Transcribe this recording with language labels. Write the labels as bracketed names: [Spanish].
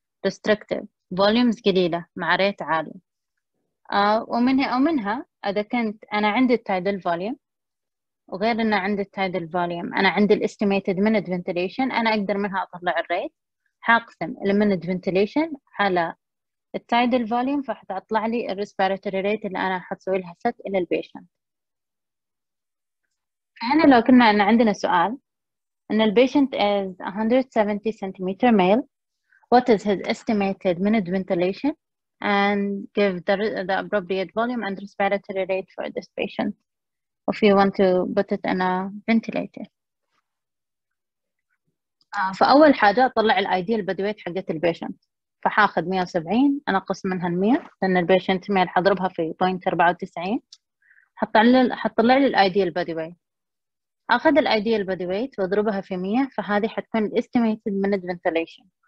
[Arabic] restrictive فوليومز قليلة مع ريت عالي. ومنها إذا كنت أنا عندي التايدل فوليوم، وغير إن عندي التايدل فوليوم أنا عندي الاستيميتد minute ventilation، أنا أقدر منها أطلع الريت. حاقسم المينت فنتيليشن على التايدل فوليوم فحتطلع لي الريسبيراتوري ريت اللي أنا حتسوي لها set إلى البيشنت. هنا لو كنا أن عندنا سؤال أن البيشنت [English] is 170 centimeter male, what is his estimated minute ventilation and give the appropriate volume and respiratory rate for this patient if you want to put it in a ventilator. [Arabic] فأول حاجة أطلع الأيديال بادي ويت حقت البيشنت. فحاخذ 170 أنقص منها 100 لأن البيشنت ميل حضربها في 0.94. حتطلع لي الأيديال بادي ويت. أخذ الأيديال بادي ويت وأضربها في 100 فهذه حتكون estimated minute ventilation.